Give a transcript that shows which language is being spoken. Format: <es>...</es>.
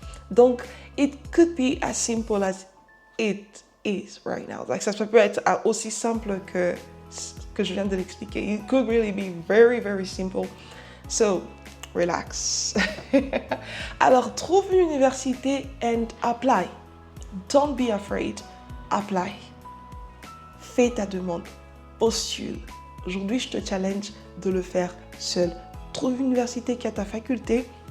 <en>Donc, it could be as simple as it is right now.</en> <fr>Ça peut être aussi simple que je viens de l'expliquer.</fr> <en>It could really be very, very simple. So, relax.</en> <fr>Alors, trouve une université</fr> <en>and apply. Don't be afraid. Apply.</en> <fr>Fais ta demande. Postule. Aujourd'hui, je te challenge de le faire seul. Trouve une université qui a ta faculté.</fr>